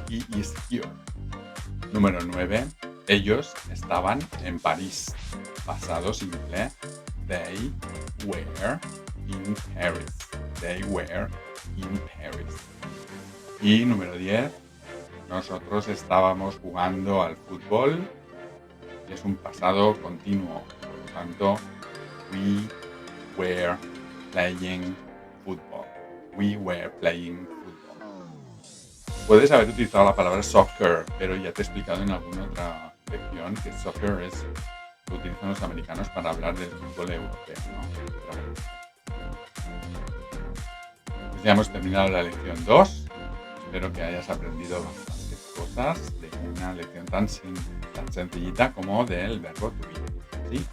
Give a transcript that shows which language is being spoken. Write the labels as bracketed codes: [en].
[en] He is here. [es] Número 9. Ellos estaban en París. Pasado simple. [en] They were in Paris. They were in Paris. [es] Y número 10. Nosotros estábamos jugando al fútbol. Y es un pasado continuo. Por lo tanto, [en] we were playing football. We were playing football. [es] Puedes haber utilizado la palabra soccer, pero ya te he explicado en alguna otra lección que soccer es lo que utilizan los americanos para hablar del fútbol europeo, ¿no? Pues ya hemos terminado la lección 2. Espero que hayas aprendido bastantes cosas de una lección tan sencillita como del verbo to be. ¿Sí?